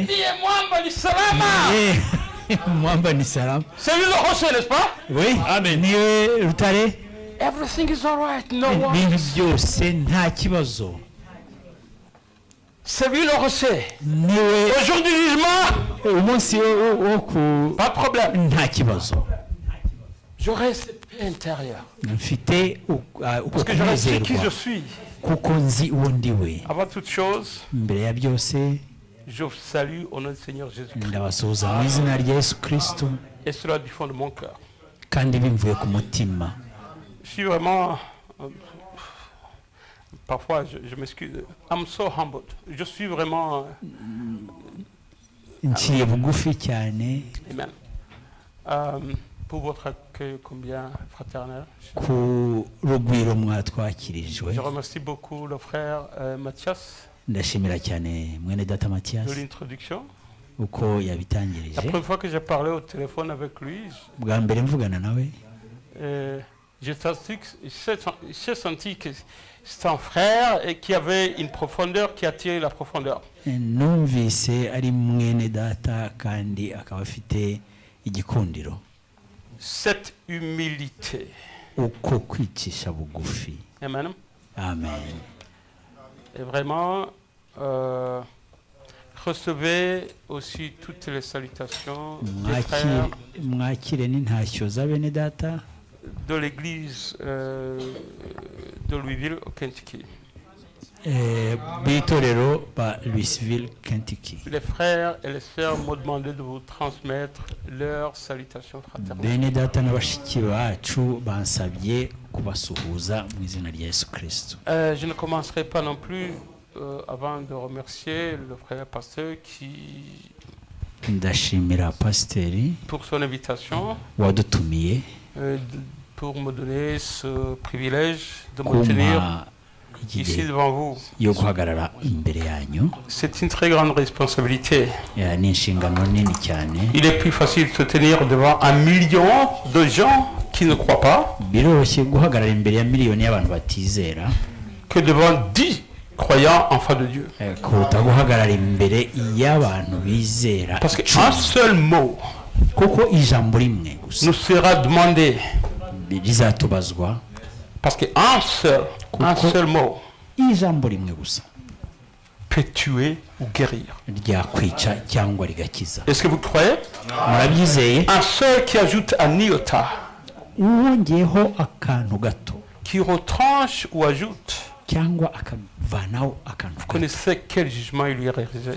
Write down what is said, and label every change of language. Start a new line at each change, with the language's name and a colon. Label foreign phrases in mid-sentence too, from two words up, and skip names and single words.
Swahili: Ndiye mwamba ni salama. Mwamba ni salama.
French: C'est lui le rocher, n'est-ce pas? Oui. Amen.
Kinyarwanda: Niwe rutare.
English: everything is all right. No
Kinyarwanda: ibintu
English: worries.
Kinyarwanda: byose nta kibazo.
French: C'est lui le recet.
Kinyarwanda: Niwe
French: Au jour du jugement,
Kinyarwanda: umunsi wo ku
French: pas de problème.
Kinyarwanda: nta kibazo.
French: J'aurai cette paix intérieure.
Kinyarwanda: Mfite uko
French: Parce que j'aurai su qui je
Kinyarwanda: kunezerwa
French: suis.
Kinyarwanda: kuko nzi uwo ndiwe.
French: Avant toute chose,
Kinyarwanda: Mbere ya byose
French: je vous salue au nom du Seigneur Jésus-Christ.
Kinyarwanda: ndabasuhuza mu izina rya Yesu Kristo
French: Et cela du fond de mon cœur.
Kinyarwanda: kandi bimvuye ku mutima.
French: Je suis vraiment... parfois, je m'excuse.
English: I'm so humbled.
French: Je suis vraiment...
Kinyarwanda: Nciye bugufi cyane Amen.
French: Pour votre accueil combien fraternel.
Kinyarwanda: ku rugwiro mwatwakirijwe.
French: Je remercie beaucoup le frère Mathias
Kinyarwanda: Ndashimira cyane mwene data
French: de Mathias l'introduction.
Kinyarwanda: uko
French: La
Kinyarwanda: yabitangirije.
French: première fois que j'ai parlé au téléphone avec lui,
Kinyarwanda: Bwa mbere mvugana nawe
French: j'ai senti que c'était un frère et qui avait une profondeur qui attirait la profondeur.
Kinyarwanda: numvise ari mwene data kandi akaba afite igikundiro.
French: Cette humilité.
Kinyarwanda: Uko kwicisha bugufi. Amen. Amen.
French: Et vraiment, recevez aussi toutes les salutations des frères
Kinyarwanda: mwakire n'intashyo za bene data
French: de l'église de Louisville au Kentucky.
Kinyarwanda: b'itorero ba Louisville, Kentucky.
French: Les frères et les sœurs m'ont demandé de vous transmettre leurs salutations fraternelles.
Kinyarwanda: Bene data na bashiki bacu bansabye kubasuhuza mu izina rya Yesu Kristo.
French: Je ne commencerai pas non plus avant de remercier le frère pasteur qui
Kinyarwanda: Ndashimira pasiteri
French: pour son invitation,
Kinyarwanda: wadutumiye
French: pour me donner ce privilège de me tenir ici devant vous.
Kinyarwanda: yo guhagarara imbere yanyu.
French: C'est une très grande responsabilité.
Kinyarwanda: Ni inshingano nini cyane.
French: Il est plus facile de se tenir devant 1 million de gens qui ne croient pas
Kinyarwanda: biroroshye guhagarara imbere ya miliyoni y'abantu batizera
French: que devant 10 croyants enfants de Dieu.
Kinyarwanda: kuruta guhagarara imbere y'abantu bizera.
French: Parce qu'un seul mot
Kinyarwanda: kuko ijambo rimwe gusa
French: nous sera demandé.
Kinyarwanda: rizatubazwa.
French: Parce qu'un seul mot
Kinyarwanda: ijambo rimwe gusa
French: peut tuer ou guérir.
Kinyarwanda: ryakwica cyangwa rigakiza.
French: Est-ce que vous croyez?
Kinyarwanda: Murabyizeye?
French: Un seul qui ajoute un iota,
Kinyarwanda: wongeyeho akantu gato
French: qui retranche ou ajoute,
Kinyarwanda: cyangwa akavanaho akantu
French: vous
Kinyarwanda: gato.
French: connaissez quel jugement il lui est réservé?